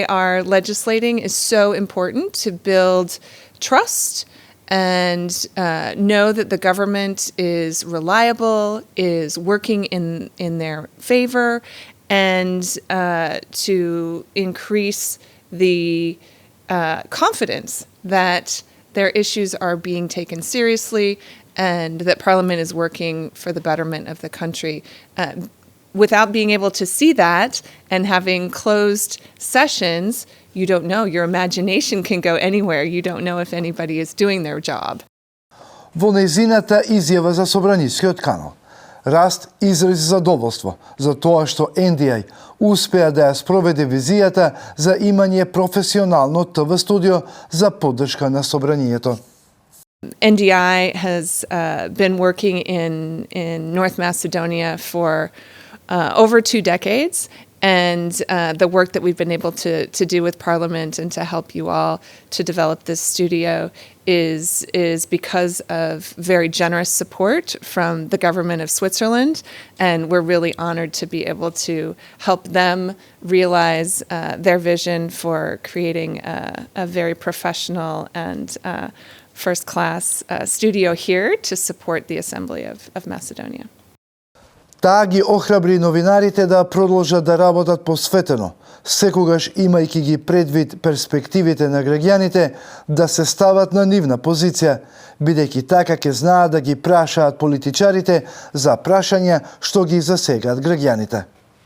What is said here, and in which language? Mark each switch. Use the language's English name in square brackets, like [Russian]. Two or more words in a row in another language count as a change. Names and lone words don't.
[English] are legislating is so important to build trust and know that the government is reliable, is working in their favor, and to increase the confidence that their issues are being taken seriously and that Parliament is working for the betterment of the country. Without being able to see that and having closed sessions, you don't know. Your imagination can go anywhere. You don't know if anybody is doing their job. [Macedonian] Во нејзината изјава за Собранискиот канал, Раст изрази задоволство за тоа што NDI успеа да ја спроведе визијата за имање професионално ТВ студио за поддршка на собранието. [English] NDI has been working in North Macedonia for over 2 decades, and the work that we've been able to do with Parliament and to help you all to develop this studio is because of very generous support from the government of Switzerland, and we're really honored to be able to help them realize their vision for creating a very professional and first-class studio here to support the Assembly of Macedonia. [Macedonian] Таа ги охрабри новинарите да продолжат да работат посветено, секогаш имајќи ги предвид перспективите на граѓаните да се стават на нивна позиција, бидејќи така ќе знаат да ги прашаат политичарите за прашања што ги засегаат граѓаните.